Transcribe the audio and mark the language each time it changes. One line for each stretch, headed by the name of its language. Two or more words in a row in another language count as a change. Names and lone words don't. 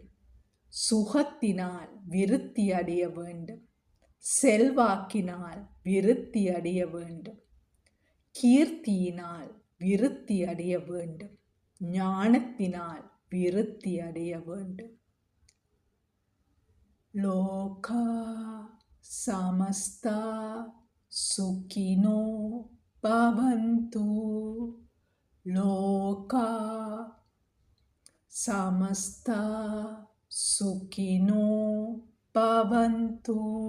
Tamil: சுகத்தினால் விருத்தி அடைய வேண்டும். செல்வாக்கினால் விருத்தி அடைய வேண்டும். கீர்த்தியினால் விருத்தி அடைய வேண்டும். ஞானத்தினால் விருத்தி அடைய வேண்டும்.
Sanskrit: लोका समस्ता सुखिनो भवन्तु. लोका समस्ता सुखिनो भवन्तु.